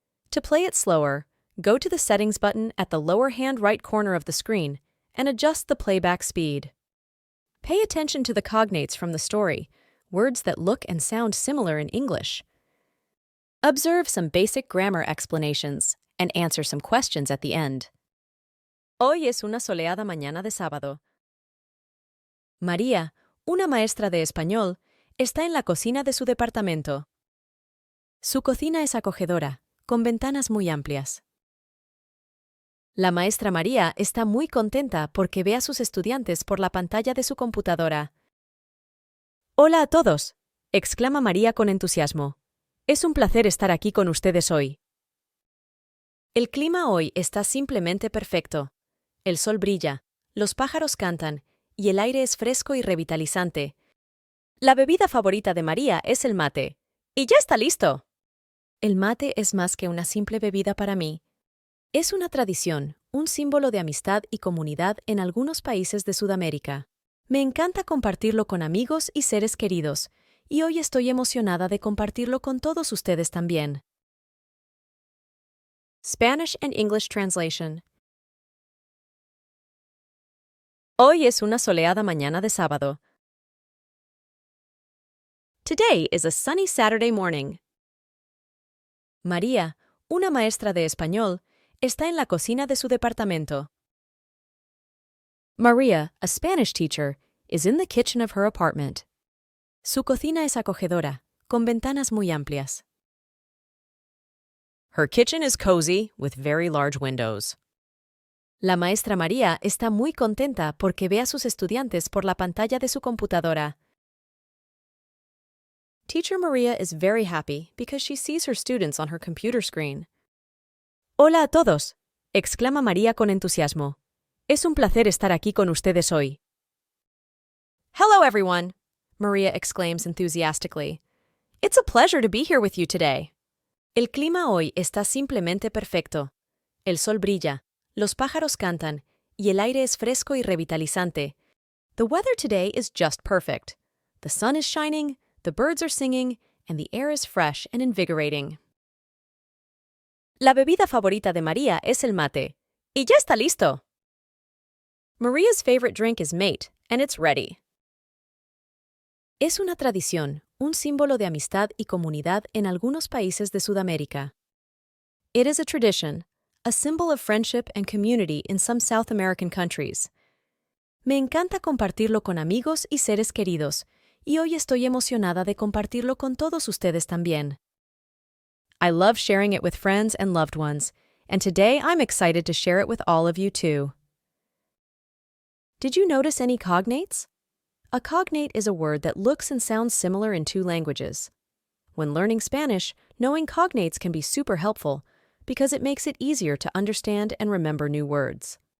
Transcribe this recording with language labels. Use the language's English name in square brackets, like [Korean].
[English] To play it slower, go to the Settings button at the lower hand right corner of the screen and adjust the playback speed. Pay attention to the cognates from the story, words that look and sound similar in English. Observe some basic grammar explanations and answer some questions at the end. [Spanish] Hoy es una soleada mañana de sábado. María, una maestra de español, está en la cocina de su departamento. Su cocina es acogedora, con ventanas muy amplias. La maestra María está muy contenta porque ve a sus estudiantes por la pantalla de su computadora. Hola a todos, exclama María con entusiasmo. Es un placer estar aquí con ustedes hoy. El clima hoy está simplemente perfecto. El sol brilla, los pájaros cantan y el aire es fresco y revitalizante. La bebida favorita de María es el mate. ¡Y ya está listo! El mate es más que una simple bebida para mí. Es una tradición, un símbolo de amistad y comunidad en algunos países de Sudamérica. Me encanta compartirlo con amigos y seres queridos, y hoy estoy emocionada de compartirlo con todos ustedes también. [English] Spanish and English translation. [Spanish] Hoy es una soleada mañana de sábado. [English] Today is a sunny Saturday morning. [Spanish] María, una maestra de español, está en la cocina de su departamento. [English] Maria, a Spanish teacher, is in the kitchen of her apartment. [Spanish] Su cocina es acogedora, con ventanas muy amplias. [English] Her kitchen is cozy, with very large windows. [Spanish] La maestra María está muy contenta porque ve a sus estudiantes por la pantalla de su computadora. [English] Teacher Maria is very happy because she sees her students on her computer screen. [Spanish] Hola a todos, exclama María con entusiasmo. Es un placer estar aquí con ustedes hoy. [English] Hello everyone, Maria exclaims enthusiastically. It's a pleasure to be here with you today. [Spanish] El clima hoy está simplemente perfecto. El sol brilla, los pájaros cantan, y el aire es fresco y revitalizante. [English] The weather today is just perfect. The sun is shining, the birds are singing, and the air is fresh and invigorating. [Spanish] La bebida favorita de María es el mate. ¡Y ya está listo! [English] Maria's favorite drink is mate, and it's ready. [Spanish] Es una tradición, un símbolo de amistad y comunidad en algunos países de Sudamérica. [English] It is a tradition, a symbol of friendship and community in some South American countries. [Spanish] Me encanta compartirlo con amigos y seres queridos, y hoy estoy emocionada de compartirlo con todos ustedes también. [English] I love sharing it with friends and loved ones, and today I'm excited to share it with all of you too. Did you notice any cognates? A cognate is a word that looks and sounds similar in two languages. When learning Spanish, knowing cognates can be super helpful because it makes it easier to understand and remember new words.